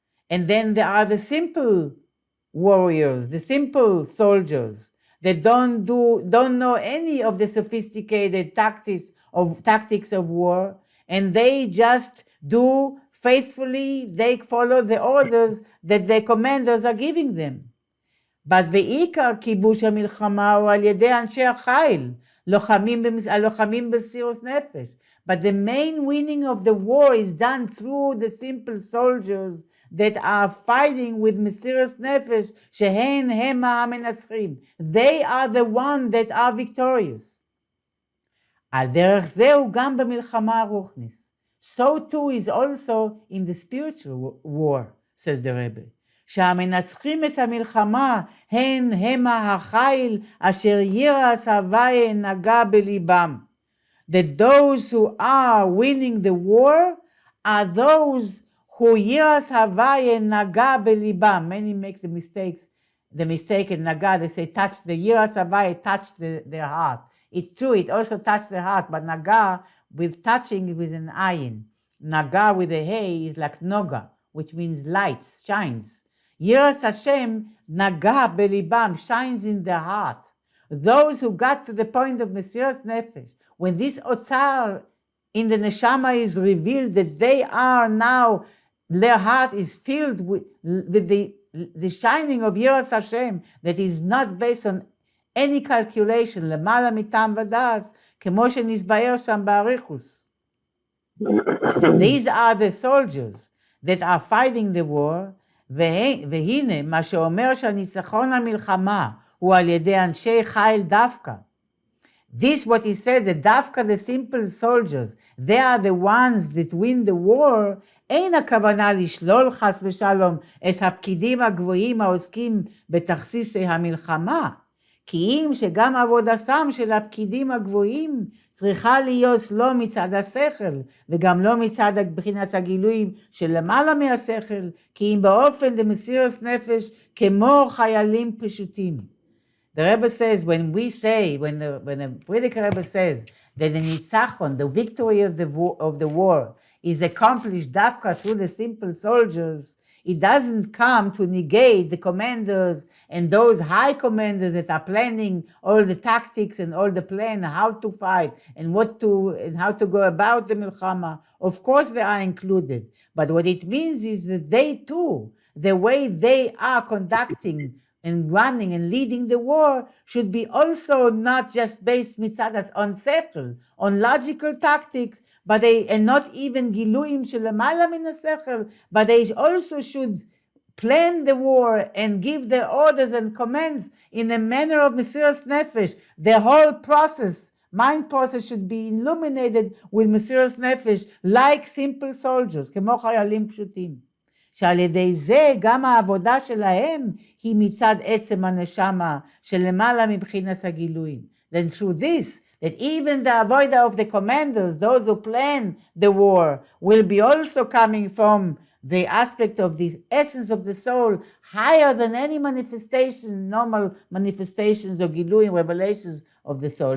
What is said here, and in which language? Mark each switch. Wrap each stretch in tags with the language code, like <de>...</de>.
<en>And then there are the simple warriors, the simple soldiers that don't know any of the sophisticated tactics of war, and they just do faithfully, they follow the orders that the commanders are giving them.</en> <he>But ועיקר כיבוש המלחמה הוא על ידי אנשי החיל, הלוחמים במסירות נפש.</he> <en>But the main winning of the war is done through the simple soldiers that are fighting with מסירות נפש,</en> <he>הם המנצחים.</he> <en>They are the ones that are victorious.</en> <he>על דרך זהו גם במלחמה הרוחנית.</he> <en>So too is also in the spiritual war, says the Rebbe.</en> <he>שהמנצחים את המלחמה הם החיל אשר יראת הוויה נגע בליבם.</he> <en>That those who are winning the war are those who</en> <he>יראת הוויה נגע בליבם.</he> <en>Many make the mistake in נגע, they say touch, the יראת הוויה touch their heart. It's true, it also touched the heart, but נגע with touching with an ayin. נגע with a hay is like noga, which means lights, shines. יראת Hashem</en> <he>נגע בליבם,</he> <en>shines in their heart. Those who got to the point of מסירות נפש, when this otzar in the neshama is revealed, that they are now, their heart is filled with the shining of יראת Hashem, that is not based on any calculation,</en> <he>למעלה מטעם ודעת, כמו שנסביר שם באריכוס.</he> <en>These are the soldiers that are fighting the war,</en> <he>והנה מה שאומר שהניצחון המלחמה הוא על ידי אנשי חיל דווקא.</he> <en>This what he says, that</en> <he>דווקא</he> <en>the simple soldiers, they are the ones that win the war,</en> <he>אין הכוונה לשלול חס ושלום את הפקידים הגבוהים העוסקים בתכסיסי המלחמה, כי אם שגם עבודתם של הפקידים הגבוהים צריכה להיות לא מצד השכל, וגם לא מצד בחינת הגילויים של למעלה מהשכל, כי אם באופן למסירות נפש כמו חיילים פשוטים.</he> <en>The Rebbe says, when the Friedrich Rebbe says that the nitzachon, the victory of the war, is accomplished dafka through the simple soldiers, it doesn't come to negate the commanders and those high commanders that are planning all the tactics and all the plan how to fight and how to go about the milchama. Of course they are included, but what it means is that they too, the way they are conducting and running and leading the war should be also not just based mitzadas on sechel, on logical tactics, and not even giluim shelemala min sechel, but they also should plan the war and give the orders and commands in a manner of mesiras nefesh. The whole process, mind process, should be illuminated with mesiras nefesh, like simple soldiers,</en> <he>כמו חיילים פשוטים. שעל ידי זה גם העבודה שלהם היא מצד עצם הנשמה שלמעלה מבחינת הגילויים.</he> <en>Then through this, that even the avodah of the commanders, those who plan the war, will be also coming from the aspect of the essence of the soul higher than any manifestation, normal manifestations or gilui, revelations of the soul.</en>